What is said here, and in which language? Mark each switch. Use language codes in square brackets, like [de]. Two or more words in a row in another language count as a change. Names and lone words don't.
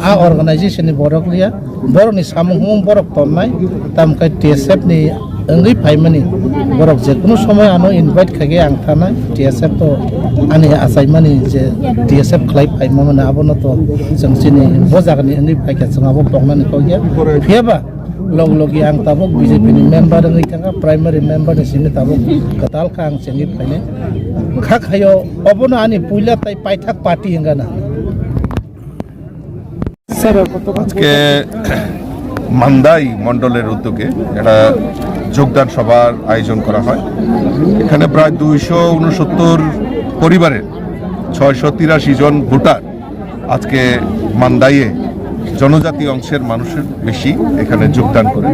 [trp] आ अर्गानाइजेशन नि बरक लिया बरनि सामहुं बरक तन्नाय तामकाय टिएसएफ नि ओंगै फाइमानि बरक जेकुनु समय आनो इनभाइट खागे आं थानाय टिएसएफ तो आनि आसाइमानि जे टिएसएफ खलाय फाइमामोन आबोनो तो जों सिनि बजागनि ओंगै फाइका जों आबो तंनानै कगिया फेबा लग लगी आं ताबक बीजेपी नि मेंबर ओंगै थांगा प्राइमारि मेंबर नि सिनि ताबक कताल का आं सेंगि फाइने खा खायो अबोनो आनि पुइला ताई पाइथाक पार्टी हेंगाना [bn] আজকে মান্দাই মণ্ডলের উদ্যোগে একটা যোগদান সভার আয়োজন করা হয়। এখানে প্রায় 269 পরিবারের 683 জন ভোটার আজকে মান্দাইয়ে জনজাতি অংশের মানুষের বেশি এখানে যোগদান করে।